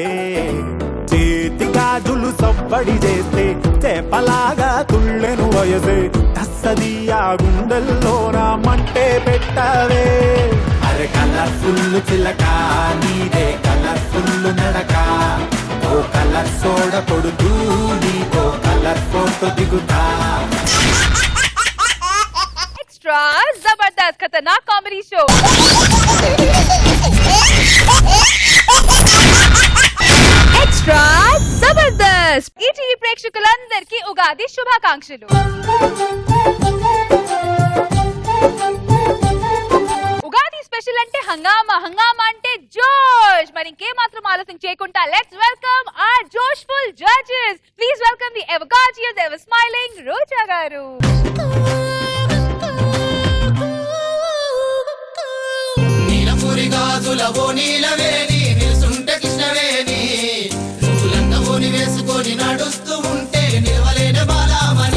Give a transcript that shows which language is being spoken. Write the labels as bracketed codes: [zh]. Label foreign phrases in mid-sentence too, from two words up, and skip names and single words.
[te] చేతి గాజులు సవ్వడి చేస్తే చేపలాగా తుళ్ళెను వయసే. తస్సదియా గుండెల్లో నా మంటే పెట్టావే. అరే కలర్ఫుల్ చిలక నీదే కలర్ఫుల్ నడక. ఓ కలర్ సోడ కొడుతూ నీతో కలర్ ఫోటో దిగుతా. एक्स्ट्रा जबरदस्त खतरनाक कॉमेडी शो एक्स्ट्रा जबरदस्त ఈటీవీ ప్రేక్షకులందరికీ ఉగాది శుభాకాంక్షలు. ఉగాది స్పెషల్ అంటే హంగామా, హంగామా అంటే జోష్. మరి ఇంకే మాత్రం ఆలస్యం చేయకుండా [en] let's welcome our joshful judges. Please welcome the ever gorgeous, ever smiling రోజా గారు. [te] గాజులవో నీలవేణి నిలుసుంటే కృష్ణవేణి. నువ్వులంగవోని వేసుకొని నడుస్తూ ఉంటే నిలవలేని బాలామణి.